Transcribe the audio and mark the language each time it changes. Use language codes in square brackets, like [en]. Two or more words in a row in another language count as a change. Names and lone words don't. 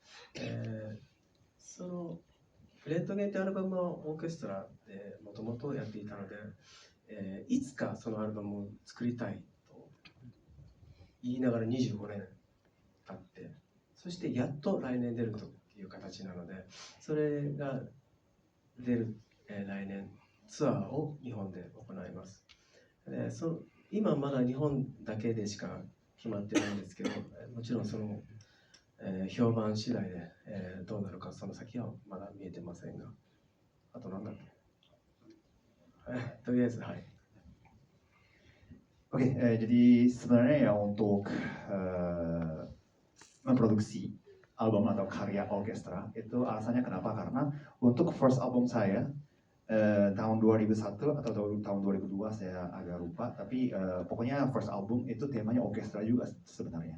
[ja] そのレントゲンってアルバムはオーケストラでもともとやっていたので、いつかそのアルバムを作りたいと言いながら25年経って、そしてやっと来年出るという形なので、それが出る、来年ツアーを日本で行います。今まだ日本だけでしか決まってないんですけど、もちろんその、評判次第で、どうなるかその先はまだ見えてませんが、あと何だっけ、とりあえずはい。 [id] Oke, jadi sebenarnya ya untuk memproduksi album atau karya orkestra itu alasannya kenapa? Karena untuk [en] first album [id] saya tahun 2001 atau tahun 2002 saya agak lupa, tapi pokoknya [en] first album [id] itu temanya orkestra juga sebenarnya.